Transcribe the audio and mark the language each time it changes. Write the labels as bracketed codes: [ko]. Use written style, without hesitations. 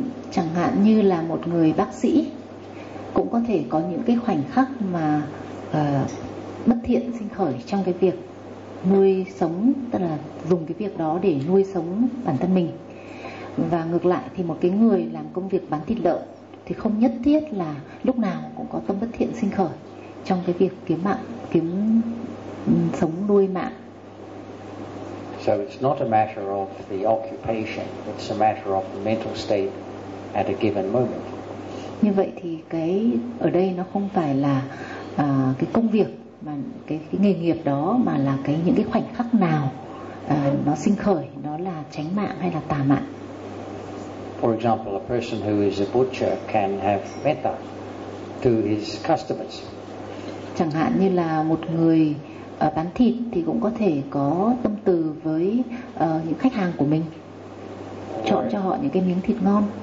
[vi] Chẳng hạn như là một người bác sĩ cũng có thể có những cái khoảnh khắc mà bất thiện sinh khởi trong cái việc nuôi sống, tức là dùng cái việc đó để nuôi sống bản thân mình. Và ngược lại thì một cái người làm công việc bán thịt lợn thì không nhất thiết là lúc nào cũng có tâm bất thiện sinh khởi trong cái việc kiếm mạng, kiếm sống nuôi mạng. [en] So it's not a matter of the occupation, it's a matter of the mental state at a given moment. [vi] Như vậy thì cái ở đây nó không phải là cái công việc mà cái nghề nghiệp đó, mà là cái những cái khoảnh khắc nào nó sinh khởi, nó là chánh mạng hay là tà mạng. [en] For example, a person who is a butcher can have metta to his customers. [vi] Chẳng hạn như là một người bán thịt thì cũng có thể có tâm từ với những khách hàng của mình, chọn cho họ những cái miếng thịt ngon.